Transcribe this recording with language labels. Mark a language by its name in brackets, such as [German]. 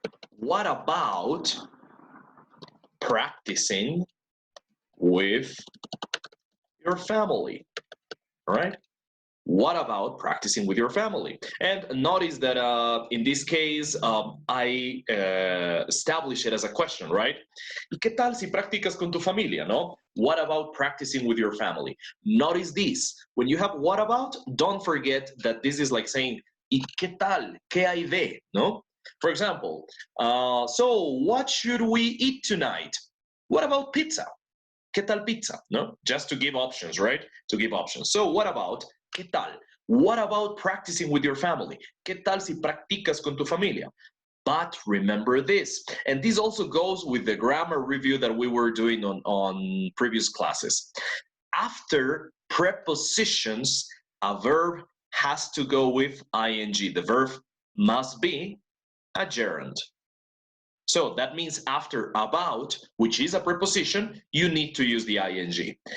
[English] What about practicing with your family, all right? What about practicing with your family? And notice that in this case, I establish it as a question, right? [Spanish] ¿Y qué tal si practicas con tu familia, no? [English] What about practicing with your family? Notice this. When you have what about, don't forget that this is like saying, [Spanish] ¿y qué tal? ¿Qué hay de? No? [English] For example, so what should we eat tonight? What about pizza? [Spanish] ¿Qué tal pizza? No? [English] Just to give options, right? To give options. So what about [Spanish] ¿qué tal? [English] What about practicing with your family? [Spanish] ¿Qué tal si practicas con tu familia? [English] But remember this, and this also goes with the grammar review that we were doing on previous classes. After prepositions, a verb has to go with ing. The verb must be a gerund. So that means after about, which is a preposition, you need to use the ing.